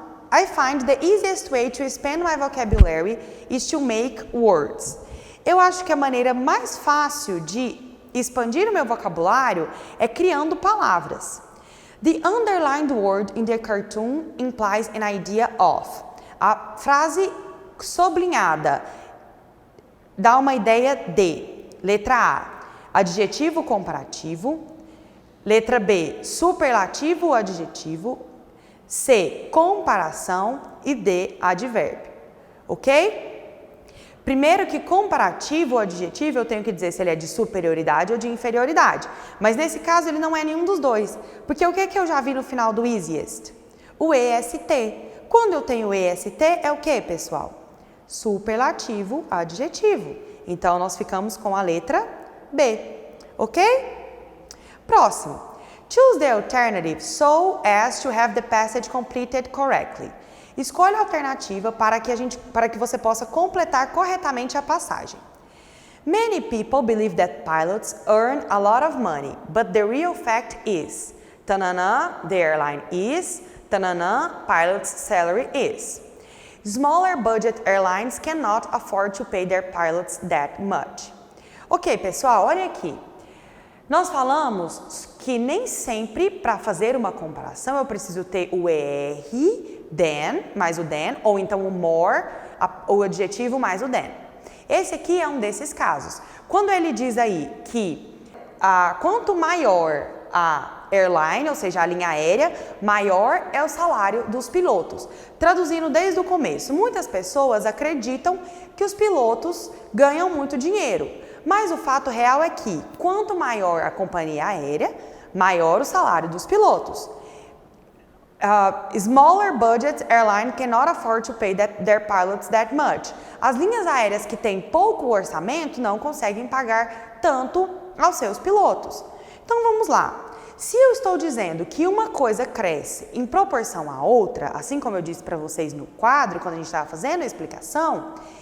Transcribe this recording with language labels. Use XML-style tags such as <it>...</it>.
<en>I find the easiest way to expand my vocabulary is to make words.</en> <pt>Eu acho que a maneira mais fácil de expandir o meu vocabulário é criando palavras.</pt> <en>The underlined word in the cartoon implies an idea of.</en> <pt>A frase sublinhada dá uma ideia de. Letra A, adjetivo comparativo. Letra B, superlativo ou adjetivo. C, comparação. E D, advérbio. Ok? Primeiro que comparativo ou adjetivo eu tenho que dizer se ele é de superioridade ou de inferioridade. Mas nesse caso ele não é nenhum dos dois. Porque o que eu já vi no final do easiest? O EST. Quando eu tenho EST é o que, pessoal? Superlativo, adjetivo. Então nós ficamos com a letra B. Ok? Próximo.</pt> <en>Choose the alternative so as to have the passage completed correctly.</en> <pt>Escolha a alternativa para que você possa completar corretamente a passagem.</pt> <en>Many people believe that pilots earn a lot of money, but the real fact is, tanana, the airline is, tanana, pilot's salary is. Smaller budget airlines cannot afford to pay their pilots that much.</en> <pt>Ok, pessoal, olha aqui. Nós falamos que nem sempre para fazer uma comparação eu preciso ter o ER, than, mais o than, ou então o more, o adjetivo mais o than. Esse aqui é um desses casos. Quando ele diz aí que quanto maior a airline, ou seja, a linha aérea, maior é o salário dos pilotos. Traduzindo desde o começo, muitas pessoas acreditam que os pilotos ganham muito dinheiro. Mas o fato real é que, quanto maior a companhia aérea, maior o salário dos pilotos.</pt> <en>Smaller budget airline cannot afford to pay their pilots that much.</en> <pt>As linhas aéreas que têm pouco orçamento não conseguem pagar tanto aos seus pilotos. Então vamos lá. Se eu estou dizendo que uma coisa cresce em proporção à outra, assim como eu disse para vocês no quadro, quando a gente estava fazendo a explicação,</pt>